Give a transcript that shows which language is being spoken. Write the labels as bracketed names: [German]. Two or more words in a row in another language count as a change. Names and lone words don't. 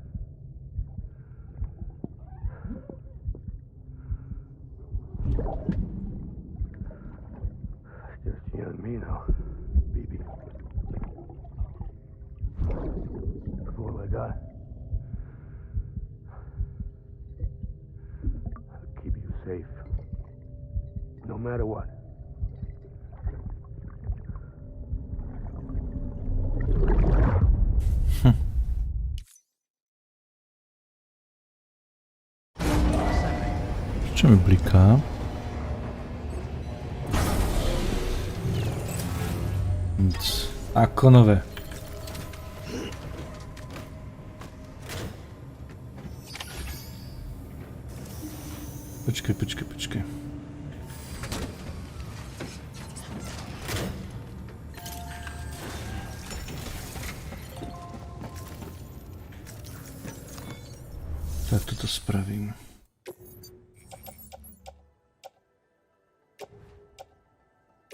[English] Just you and me now, baby. That's all I got. I'll keep you safe, no matter what. [Czech] Co mi bliká? Nic. [Slovak] Ako nové. Počkej. Tak toto spravím.